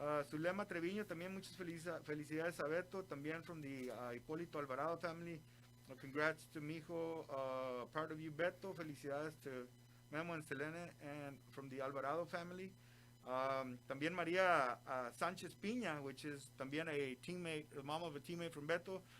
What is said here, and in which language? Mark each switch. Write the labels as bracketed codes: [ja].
[es] Zulema Treviño, también muchas felicidades a Beto, también from the Hipólito Alvarado family. [en] Congrats to Mijo, part of you, Beto. Felicidades to Memo and Selene, and from the Alvarado family. También María Sánchez Piña, which is también a teammate, the mom of a teammate from Beto.